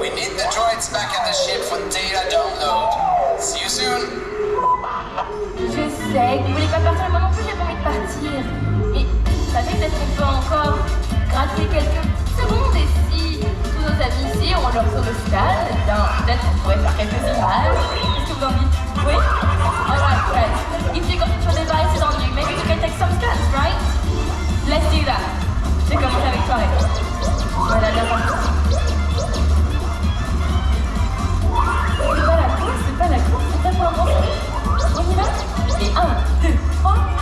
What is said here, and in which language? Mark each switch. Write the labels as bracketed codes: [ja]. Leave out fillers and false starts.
[en] We need the droids back at the ship for data download. See you soon. [fr] Je sais que vous voulez pas partir, moi non plus j'ai pas envie de partir. Mais sachez peut-être qu'on peut encore gratter quelques secondes et si tous nos amis ici ont leur tour de stade, eh bien peut-être qu'on pourrait faire quelques images. Qu'est-ce que vous en dites? Oui? [en] Alright, friends. If you got your devices on you, maybe we can take some scans, right? Let's do that. [fr] Je vais commencer avec toi, Red. Voilà, bien parti. C'est pas la course, c'est pas pour un on y va? Et 1, 2, 3.